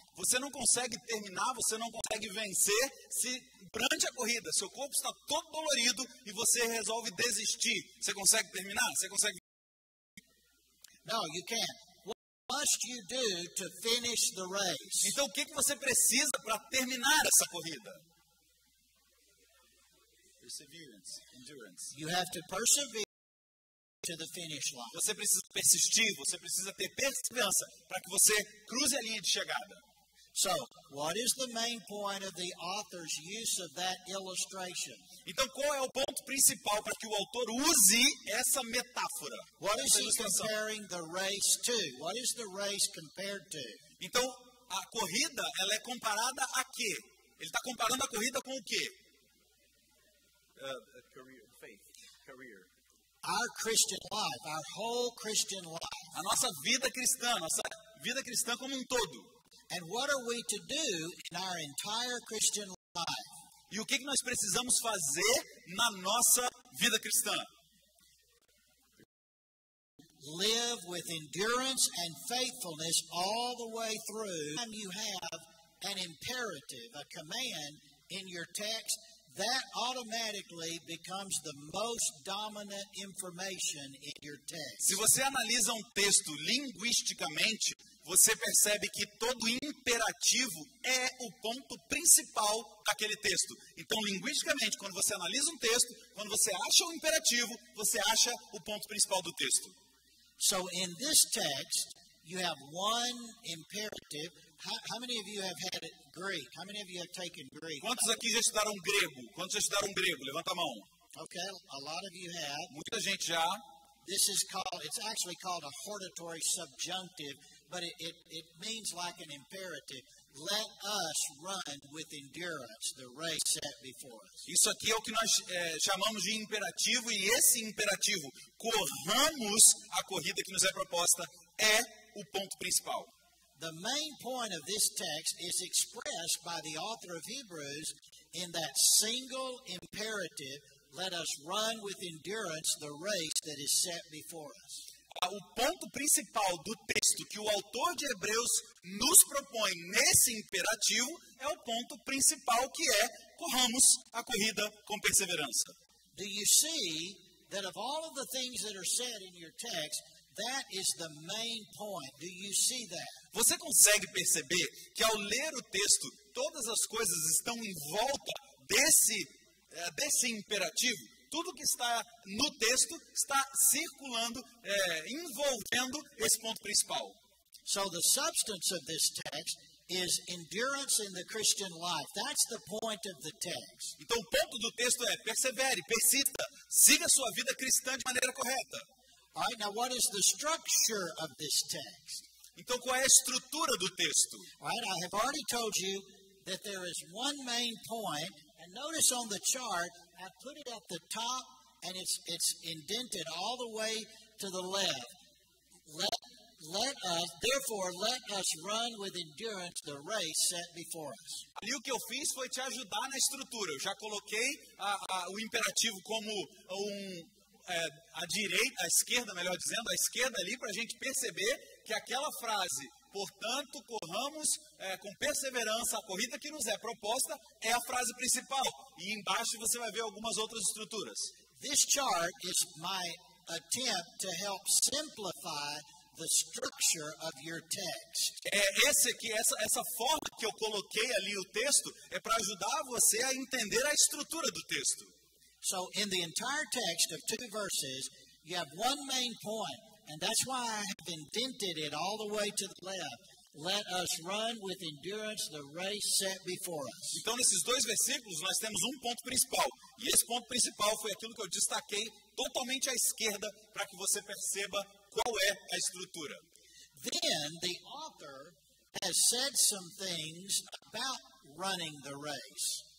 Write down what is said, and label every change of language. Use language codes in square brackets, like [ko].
[pt] Você não consegue terminar, você não consegue vencer se durante a corrida seu corpo está todo dolorido e você resolve desistir. Você consegue terminar? Você consegue? [en] No, you can't. What must you do to finish the race? [pt] Então o que você precisa para terminar essa corrida? [en] Perseverance, endurance. You have to persevere to the finish line. [pt] Você precisa persistir, você precisa ter perseverança para que você cruze a linha de chegada. [en] So, what is the main point of the author's use of that illustration? [pt] Então, qual é o ponto principal para que o autor use essa metáfora? [en] What is he comparing the race to? What is the race compared to? [pt] Então, a corrida, ela é comparada a quê? Ele está comparando a corrida com o quê? [en] Career. Our Christian life, our whole Christian life. [pt] A nossa vida cristã como um todo. [en] And what are we to do in our entire Christian life? [pt] E o que nós precisamos fazer na nossa vida cristã? [en] Live with endurance and faithfulness all the way through. And you have an imperative, a command in your text, that automatically becomes the most dominant information in your text. [pt] Se você analisa um texto linguisticamente, você percebe que todo imperativo é o ponto principal daquele texto. Então, linguisticamente, quando você analisa um texto, quando você acha o imperativo, você acha o ponto principal do texto. [en] So, in this text, you have one imperative. How many of you have had Greek? How many of you have taken Greek? [pt] Quantos aqui já estudaram grego? Quantos já estudaram grego? Levanta a mão. [en] Okay, a lot of you have. [pt] Muita gente já. [en] It's actually called a hortatory subjunctive, but it means like an imperative. Let us run with endurance the race set before us. [pt] Isso aqui é o que nós chamamos de imperativo, e esse imperativo, corramos a corrida que nos é proposta, é o ponto principal. [en] The main point of this text is expressed by the author of Hebrews in that single imperative, let us run with endurance the race that is set before us. [pt] O ponto principal do texto que o autor de Hebreus nos propõe nesse imperativo é o ponto principal, que é corramos a corrida com perseverança. [en] Do you see that of all of the things that are said in your text, that is the main point? Do you see that? [pt] Você consegue perceber que ao ler o texto, todas as coisas estão em volta desse imperativo? Tudo que está no texto está circulando, envolvendo esse ponto principal. [en] So the substance of this text is endurance in the Christian life. That's the point of the text. [pt] Então o ponto do texto é persevere, persista, siga a sua vida cristã de maneira correta. [en] All right, now what is the structure of this text? [pt] Então, qual é a estrutura do texto? [en] All right, I have already told you that there is one main point, and notice on the chart, I put it at the top, and it's indented all the way to the left. Let us run with endurance the race set before us. [pt] Ali o que eu fiz foi te ajudar na estrutura. Eu já coloquei o imperativo como a direita, a esquerda, melhor dizendo, a esquerda ali, para a gente perceber que aquela frase, portanto, corramos com perseverança a corrida que nos é proposta, é a frase principal. E embaixo você vai ver algumas outras estruturas. [en] This chart is my attempt to help simplify the structure of your text. [pt] Essa forma que eu coloquei ali o texto é para ajudar você a entender a estrutura do texto. [en] So in the entire text of 2 verses, you have one main point, and that's why I have indented it all the way to the left. Let us run with endurance the race set before us. [pt] Então, nesses 2 versículos, nós temos um ponto principal. E esse ponto principal foi aquilo que eu destaquei totalmente à esquerda para que você perceba qual é a estrutura. [en] Then the author has said some things about running the race.